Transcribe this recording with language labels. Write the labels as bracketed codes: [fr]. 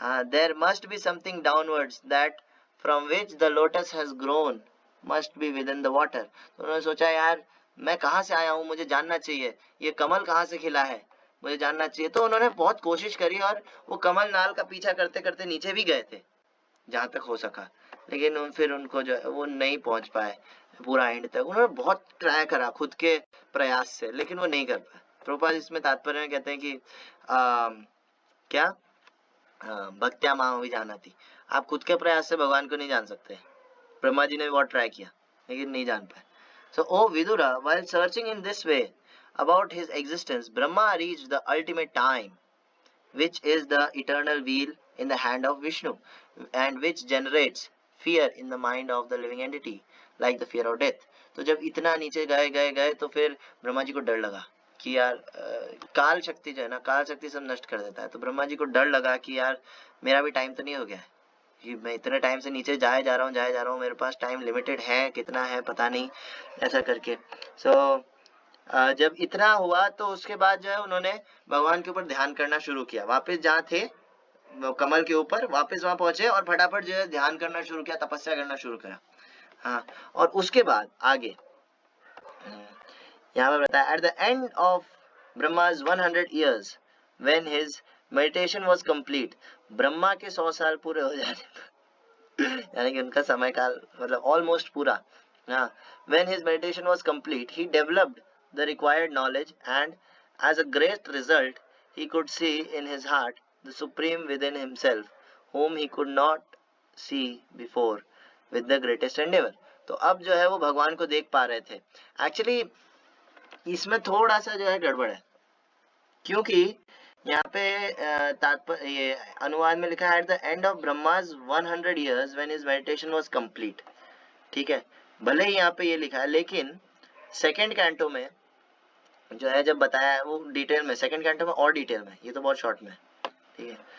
[en] There must be something downwards that from which the lotus has grown must be within the water. [hi] तो उन्होंने सोचा यार मैं कहाँ से आया हूँ, मुझे जानना चाहिए, ये कमल कहाँ से खिला है, मुझे जानना चाहिए. तो उन्होंने बहुत कोशिश करी और वो कमल नाल का पीछा करते करते नीचे भी गए थे जहाँ तक हो सका. लेकिन फिर उनको जो है वो नहीं पहुंच पाए पूरा एंड तक। उन्होंने बहुत ट्राई करा खुद के प्रयास से, लेकिन वो नहीं कर पाए। प्रभुपाद इसमें तात्पर्य में कहते हैं कि क्या भक्त्या मां भी जाना थी, आप खुद के प्रयास से भगवान को नहीं जान सकते। ब्रह्मा जी ने भी बहुत ट्राई किया लेकिन नहीं जान पाए। [en] So, O Vidura, while searching in this way about his existence, Brahma reached the ultimate time, which is the eternal wheel in the hand of Vishnu, and which generates fear in the mind of the living entity, like the fear of death. [hi] तो जब इतना नीचे गए गए गए तो फिर ब्रह्मा जी को डर लगा कि यार काल शक्ति जो है ना, काल शक्ति सब नष्ट कर देता है। तो ब्रह्मा जी को डर लगा कि यार मेरा भी टाइम तो नहीं हो गया है कि मैं इतने टाइम से नीचे जाए जा रहा हूँ, मेरे पास टाइम लिमिटेड है, कितना है पता नहीं, ऐसा करके। जब इतना हुआ तो उसके बाद जो है उन्होंने भगवान के ऊपर ध्यान करना शुरू किया। वापस जहाँ थे कमल के ऊपर वापस वहां पहुंचे और फटाफट जो है ध्यान करना शुरू किया, तपस्या करना शुरू करा। हाँ, और उसके बाद आगे यहाँ पर बताया, [en] at the end of Brahma's 100 years when his meditation was complete, [hi] Brahma के 100 साल पूरे हो जाने पर यानी कि उनका समय काल मतलब ऑलमोस्ट पूरा, हाँ, [en] when his meditation was complete, he developed the required knowledge, and as a great result, he could see in his heart the supreme within himself, whom he could not see before with the greatest endeavor. [hi] तो अब जो है वो भगवान को देख पा रहे थे। एक्चुअली इसमें थोड़ा सा जो है गड़बड़ है, क्योंकि यहाँ पे तात्पर्य ये अनुवाद में लिखा है [en] At the end of Brahma's 100 years when his meditation was complete। [hi] ठीक है, भले ही यहाँ पे ये लिखा है, लेकिन सेकंड कैंटो में जो है जब बताया है वो डिटेल में, सेकंड कैंटो में और डिटेल में, ये तो बहुत शॉर्ट में, ठीक है।